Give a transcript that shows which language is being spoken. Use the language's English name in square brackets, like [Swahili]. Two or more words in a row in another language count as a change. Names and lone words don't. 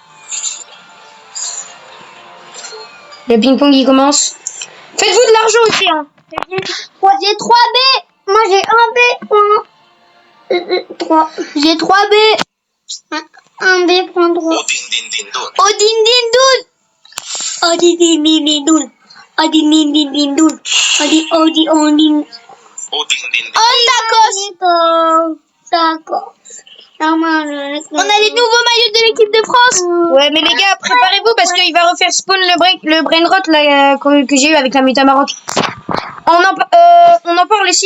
[French] Le ping-pong, il commence. Faites-vous de l'argent aussi, hein. J'ai 3 B. Moi j'ai 1 B. 3. J'ai 3 B. 1 B, prends 3. Odin din dun. Odin din din dun. Odin din din dun. Odin. D'accord. On a les nouveaux maillots de l'équipe de France. Ouais, mais les gars, préparez-vous parce qu'il va refaire spawn le [English] brain rot [French] là, que j'ai eu avec la muta Maroc. On en parle ici.